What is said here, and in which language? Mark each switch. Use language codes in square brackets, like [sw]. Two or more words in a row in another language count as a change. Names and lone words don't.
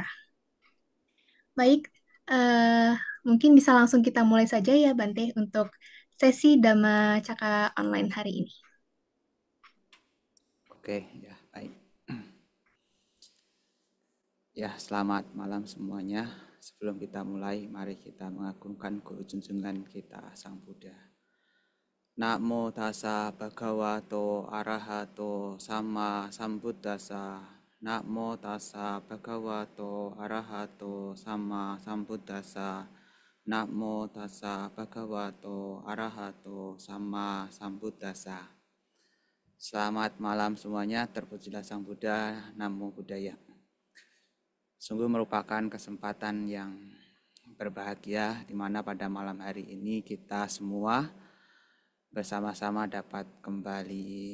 [id] Baik, mungkin bisa langsung kita mulai saja ya Bante untuk sesi Dhamma Cakra online hari ini. Oke, ya, baik. Ya, selamat malam semuanya. Sebelum kita mulai, mari kita mengagungkan Guru Junjungan kita, Sang Buddha. [pi] Namo tassa bhagavato arahato sama sambuddhassa. Namo tassa bhagavato arahato sama sambuddhassa. Namo tassa bhagavato arahato sama sambuddhassa. [id] Selamat malam semuanya, terpujilah Sang Buddha, [pi] Namo Buddhaya. [id] Sungguh merupakan kesempatan yang berbahagia di mana pada malam hari ini kita semua bersama-sama dapat kembali